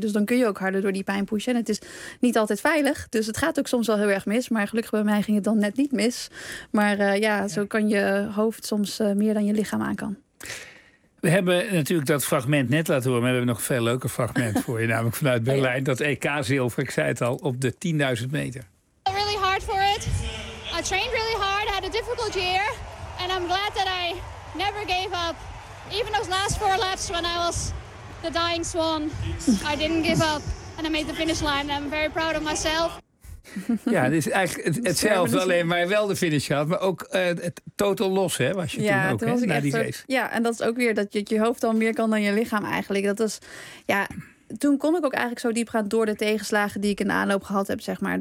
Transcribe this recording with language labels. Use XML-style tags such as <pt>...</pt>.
<nl>Dus dan kun je ook harder door die pijn pushen. En het is niet altijd veilig, dus het gaat ook soms wel heel erg mis. Maar gelukkig bij mij ging het dan net niet mis. Maar zo kan je hoofd soms meer dan je lichaam aan kan. We hebben natuurlijk dat fragment net laten horen, maar we hebben nog een veel leuker fragment voor je, namelijk vanuit Berlijn, dat EK-zilver, ik zei het al, op de 10.000 meter.</nl> <en>Really hard. trained really hard, had a difficult year, and I'm glad that I never gave up. Even those last four laps when I was the dying swan, I didn't give up and I made the finish line. I'm very proud of myself.</en> <nl>Ja, het is eigenlijk hetzelfde, alleen maar wel de finish gehad. Maar ook total los, hè, was je ja, toen ook, na die race. Ja, en dat is ook weer dat je je hoofd dan meer kan dan je lichaam eigenlijk. Dat is, ja, toen kon ik ook eigenlijk zo diep gaan door de tegenslagen die ik in de aanloop gehad heb, zeg maar.</nl>